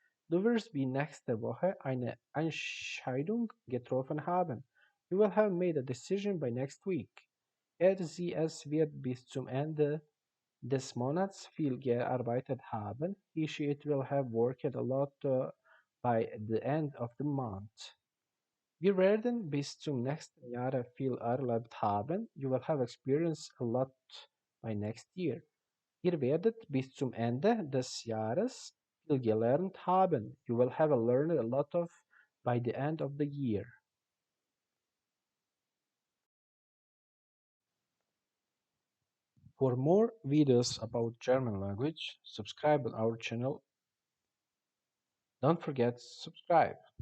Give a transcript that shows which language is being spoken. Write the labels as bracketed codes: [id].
[de] Du wirst bis nächste Woche eine Entscheidung getroffen haben. [en] You will have made a decision by next week. [de] Es wird bis zum Ende des Monats viel gearbeitet haben. [en] It will have worked a lot by the end of the month. [de] Wir werden bis zum nächsten Jahr viel erlebt haben. [en] You will have experienced a lot by next year. [de] Ihr werdet bis zum Ende des Jahres viel gelernt haben. [en] You will have learned a lot of by the end of the year. For more videos about German language, subscribe on our channel. Don't forget to subscribe.